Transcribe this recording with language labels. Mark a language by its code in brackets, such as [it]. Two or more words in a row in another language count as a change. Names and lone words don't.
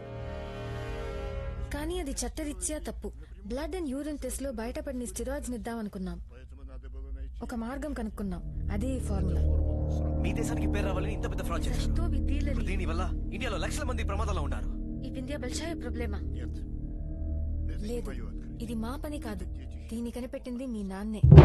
[te] కానీ అది చట్టరీత్యా తప్పు. [en] blood and urine test [te] లో బయటపడిన స్టెరాయిడ్స్ ఇద్దామనుకున్నాం. ఒక మార్గం కనుక్కున్నాం, అదే ఈ ఫార్ములా. మీ దేశానికి పేరు రావాలని ఇంత పెద్ద ఫ్రాడ్ చేశారు. ఇప్పుడు దీని వల్ల ఇండియాలో లక్షల మంది ప్రమాదంలో ఉన్నారు. ఈ వింధ్యా బల్షాయ ప్రాబ్లమా? [ru] нет. Это не [te] లేదు, [ru] мое открытие. [te] ఇది మా పని కాదు. దీన్ని కనిపెట్టింది మీ నాన్నే.